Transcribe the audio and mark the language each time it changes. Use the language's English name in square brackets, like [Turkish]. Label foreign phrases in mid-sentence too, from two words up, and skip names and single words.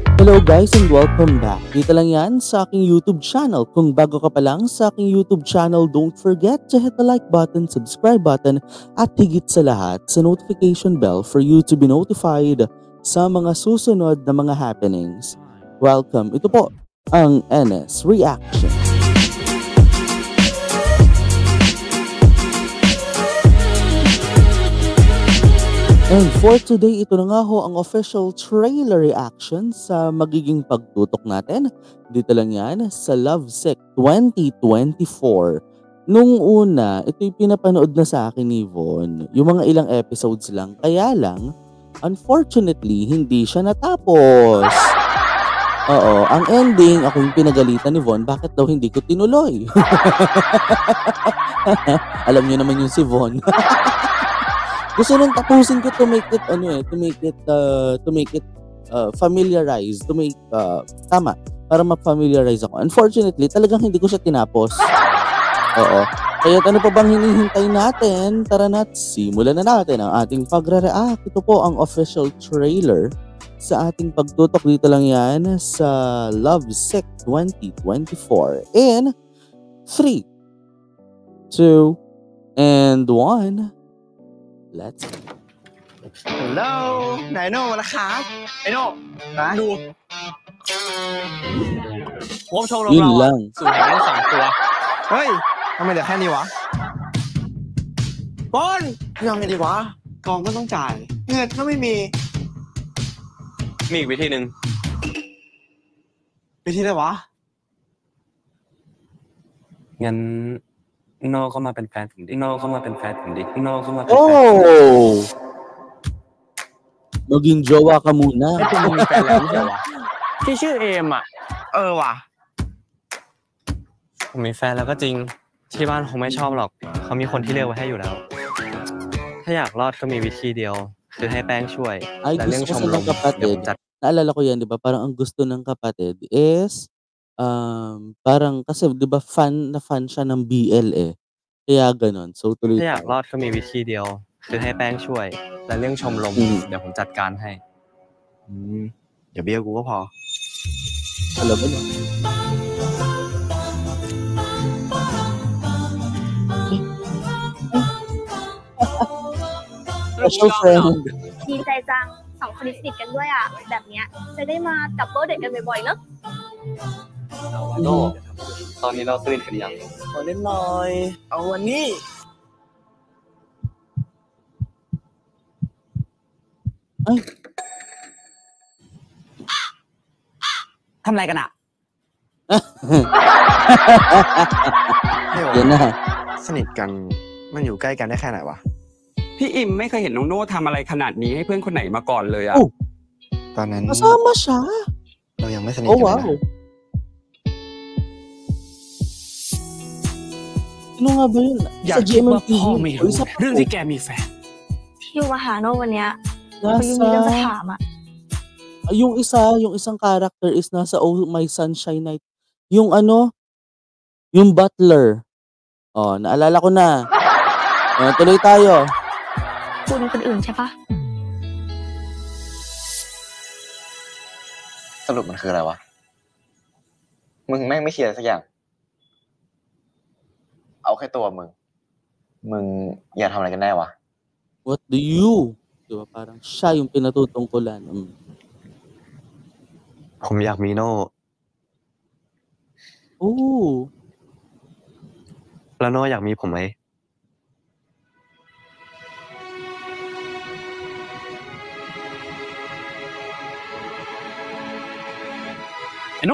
[English] Hello guys and welcome back. [Filipino] Dito lang yan sa aking YouTube channel. Kung bago ka pa lang sa aking [English] YouTube channel, don't forget to hit the like button, subscribe button, [Filipino] at higit sa lahat sa [English] notification bell for you to be notified [Filipino] sa mga susunod na mga happenings. Welcome. Ito po ang NS Reaction. [English] And for today, [Filipino] ito na nga ho ang [English] official trailer reaction [Filipino] sa magiging pagtutok natin. Dito lang yan sa Lovesick 2024. Nung una, ito yung pinapanood na sa akin ni Von. Yung mga ilang episodes lang. Kaya lang, unfortunately, hindi siya natapos. Oo, ang ending, ako yung pinagalitan ni Von, bakit daw hindi ko tinuloy? Alam niyo naman yung si Von. Gusto nung tapusin ko [English] to make it familiarize, [Filipino] tama, para ma-familiarize ako. Unfortunately, talagang hindi ko siya tinapos. Oo. Kaya ano pa bang hinihintay natin? Tara na't simulan na natin ang ating pagre-react. Ito po ang [English] official trailer [Filipino] sa ating pagtutok. Dito lang yan sa Lovesick 2024. [English] In 3, 2, and 1. Let's go. [Thai] Hello นายโน่ละครับไอโน่นะดูงบโชว์เรา [Filipino] Yun lang. [Thai] สูงทั้ง2 ตัวเฮ้ยทำไมเหลือแค่นี้วะบอลยังไงดีวะกองก็ต้องจ่ายเงินก็ไม่มีอีกวิธีหนึ่งวิธีอะไรวะ งั้นโน่ก็มาเป็นแฟนผมดิโน่ก็มาเป็นแฟนผมดิโน่ก็มาเป็น [Filipino] Oh! Maging jowa ka muna. [Thai] ไอ้ตัวมึงมีแฟนแล้วไม่ใช่วะที่ชื่อเอมอ่ะว่ะ ผมมีแฟนแล้วก็จริงที่บ้านคงไม่ชอบหรอกเขามีคนที่เลือกไว้ให้อยู่แล้วถ้าอยากรอดก็มีวิธีเดียวคือให้แป้งช่วย [Filipino] Ay, [Thai] แต่เรื่อง [Filipino] gusto [Thai] ช [Filipino] kasi [Thai] มร [Filipino] ng [Thai] มเดี๋ยวผม [Filipino] kapatid. [Thai] จัด [Filipino] Naalala ko yan, di ba? Parang ang gusto ng kapatid is, parang kasi di ba fan siya ng BL eh. Kaya ganon. So, tuloy [Thai] ถ้าอยาก [Filipino] tayo. [Thai] รอดก็มีวิธีเดียวคือให้แป้งช่วยแต่เรื่องชมรมเดี๋ยวผมจัดการให้ อย่าเบี้ยวกูก็พอ [Filipino] Alam mo na. [English] Special friend. [Thai] ดีใจจัง2 คนนี้สนิทกันด้วยอ่ะแบบเนี้ยจะได้มาดับเบิลเดทกันบ่อยๆเนอะ โน่ตอนนี้เราสนิทกันยัง ขอเล่นหน่อยเอาวันนี้ [Filipino] Ay, [Thai] ทำอะไรกันอ่ะ [Filipino] yan na. [Thai] สนิทกันมันอยู่ใกล้กันได้แค่ไหนวะ พี่อิมไม่เคยเห็นน้องโน่ทำอะไรขนาดนี้ให้เพื่อนคนไหนมาก่อนเลยอะ Oh, ตอนนั้น [Filipino] kasama siya. [Thai] เรายังไม่สนิท Oh, กันเลย wow. นะ [Filipino] Ano nga ba yun? [Thai] อยา [Filipino] Sa [Thai] กคิดว่า [Filipino] GMMTV. [Thai] พ่อไม่ [Filipino] O [Thai] รู้ [Filipino] sa [Thai] เรื่องที่แกมีแฟน ที่อยู่มาหาโน่วันเนี้ยเขายังมีเรื่องจะถามอ่ะ [Filipino] yung isang character is nasa Oh My Sunshine Night. Yung ano, yung butler. Oh, naalala ko na. Tuloy tayo. [Thai] คุณคนอื่นใช่ปะ สรุปมันคืออะไรวะ มึงแม่งไม่เคลียร์สักอย่าง เอาแค่ตัวมึงอยากทำอะไรกันแน่วะ [English] What do you? [Filipino] Diba parang siya yung pinatutungkulan. [Thai] ผมอยากมีโน่ Oh. แล้วโน่อยากมีผมไหม ไอ้โน่